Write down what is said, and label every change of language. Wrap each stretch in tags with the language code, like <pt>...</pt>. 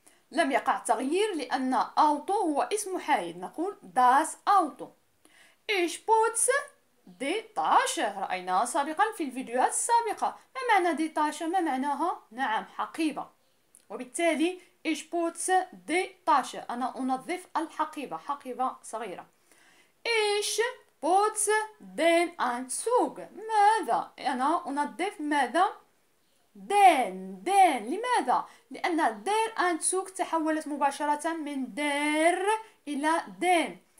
<ar>لم يقع تغيير لأن أوتو هو اسم محايد، نقول</ar> <de>das Auto. Ich putze die Tasche.</de> <ar>رأيناها سابقا في الفيديوهات السابقة. ما معنى دي تاشا؟ ما معناها؟ نعم، حقيبة.</ar> <de>وبالتالي ich putze die Tasche.</de> <ar>أنا أنظف الحقيبة، حقيبة صغيرة.</ar> <de>Ich putze den Anzug.</de> <ar>ماذا؟ أنا أنظف ماذا؟ دين. لماذا؟ لأن دير أنتسوك تحولت مباشرة من دير إلى دين.</ar>